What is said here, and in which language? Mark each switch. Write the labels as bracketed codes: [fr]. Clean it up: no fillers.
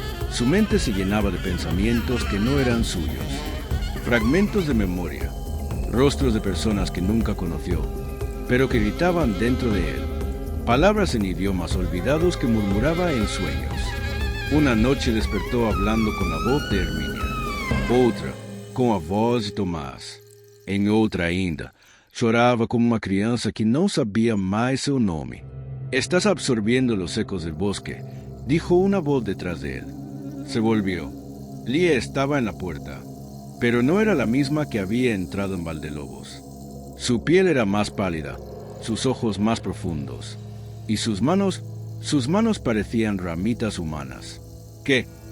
[es] Su mente se llenaba de pensamientos que no eran suyos, fragmentos de memoria, rostros de personas que nunca conoció, pero que gritaban dentro de él, palabras en idiomas olvidados que murmuraba en sueños. Una noche despertó hablando con la voz de Hermínia, [pt] outra, com a voz de Tomás. Em outra ainda, chorava como uma criança que não sabia mais seu nome. [es] «Estás absorbiendo los ecos del bosque», dijo una voz detrás de él. Se volvió. Lía estaba en la puerta, pero no era la misma que había entrado en Valdelobos. Su piel era más pálida, sus ojos más profundos, y sus manos parecían ramitas humanas. «¿Qué?